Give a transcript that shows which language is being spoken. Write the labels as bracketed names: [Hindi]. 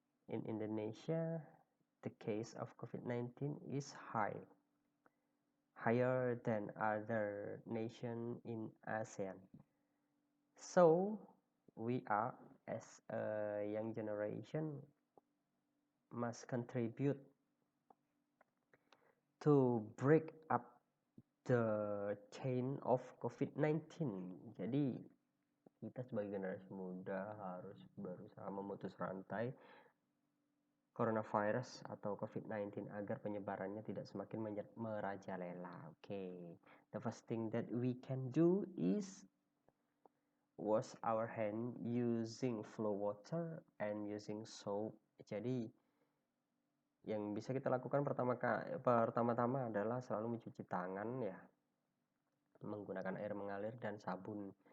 [English] In Indonesia, the case of COVID-19 is higher than other nations in ASEAN. So, we are, as a young generation, must contribute to break up the chain of COVID-19. [Indonesian] Jadi kita sebagai generasi muda harus berusaha memutus rantai coronavirus atau COVID-19 agar penyebarannya tidak semakin merajalela. [English] Okay. The first thing that we can do is wash our hand using flow water and using soap. [Indonesian] Jadi yang bisa kita lakukan pertama-tama adalah selalu mencuci tangan ya, menggunakan air mengalir dan sabun.